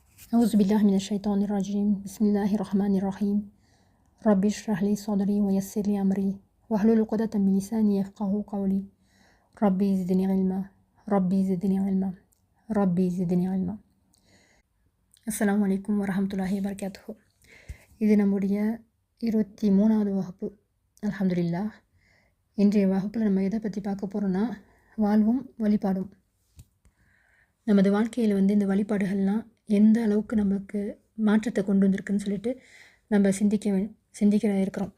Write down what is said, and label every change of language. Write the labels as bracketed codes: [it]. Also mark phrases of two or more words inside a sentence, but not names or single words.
[ar] أعوذ بالله من الشيطان الرجيم بسم الله الرحمن الرحيم ربي اشرح لي صدري ويسر لي أمري واحلل عقدة من لساني يفقهوا قولي ربي زدني علما ربي زدني علما ربي زدني علما. السلام عليكم ورحمة الله وبركاته. [ta] இது நம்முடைய 23வது வகுப்பு. அல்ஹம்துலில்லாஹ். இன்றைய வகுப்பில் நம்ம எதை பற்றி பார்க்க போகிறோன்னா, வாழ்வும் வழிபாடும். நமது வாழ்க்கையில் இந்த வழிபாடுகள்லாம் எந்த அளவுக்கு நம்மளுக்கு மாற்றத்தை கொண்டு வந்திருக்குன்னு சொல்லிட்டு நம்ம சிந்திக்க இருக்கிறோம்.